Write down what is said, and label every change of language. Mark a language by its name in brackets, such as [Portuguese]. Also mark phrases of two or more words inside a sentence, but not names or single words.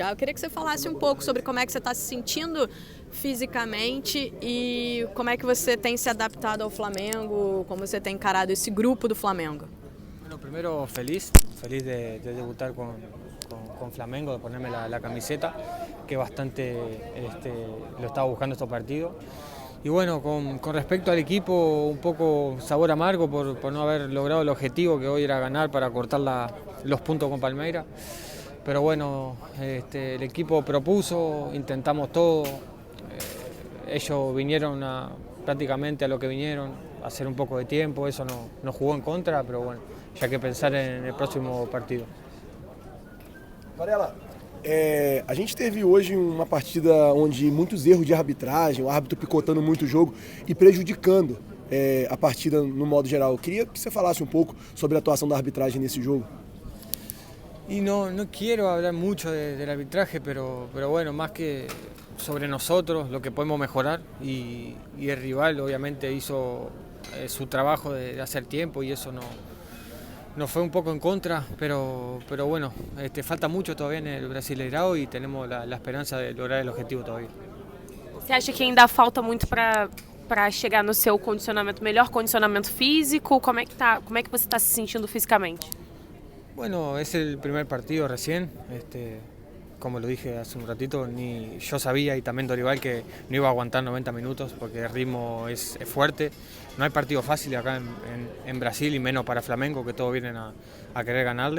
[Portuguese] Eu queria que você falasse um pouco sobre como é que você está se sentindo fisicamente e como é que você tem se adaptado ao Flamengo, como você tem encarado esse grupo do Flamengo. [Spanish] Bueno, primero feliz de debutar con Flamengo, de ponerme la camiseta, que bastante lo estaba buscando estos partidos. Y bueno, con respecto al equipo, un poco sabor amargo por no haber logrado el objetivo que hoy era ganar para cortar los puntos con Palmeiras. Pero bueno, el equipo propuso, intentamos todo. Ellos vinieron prácticamente a lo que vinieron, a hacer un poco de tiempo, eso nos jugó en contra, pero bueno, ya hay que pensar en el próximo partido. [Portuguese] Varela, a gente teve hoje uma partida onde muitos erros de arbitragem, o árbitro picotando muito o jogo e prejudicando a partida no modo geral. Eu queria que você falasse um pouco sobre a atuação da arbitragem nesse jogo. [Spanish] Y no quiero hablar mucho del arbitraje, pero bueno, más que sobre nosotros, lo que podemos mejorar, y el rival obviamente hizo su trabajo de hacer tiempo y eso nos fue un poco en contra, pero bueno, falta mucho todavía en el Brasileirão y tenemos la esperanza de lograr el objetivo todavía. [Portuguese] Você acha que ainda falta muito para chegar no seu condicionamento, melhor condicionamento físico? Como é que você está se sentindo fisicamente? [Spanish] Bueno, es el primer partido recién, como lo dije hace un ratito, ni yo sabía y también Dorival que no iba a aguantar 90 minutos porque el ritmo es fuerte. No hay partido fácil acá en Brasil y menos para Flamengo, que todos vienen a querer ganarle.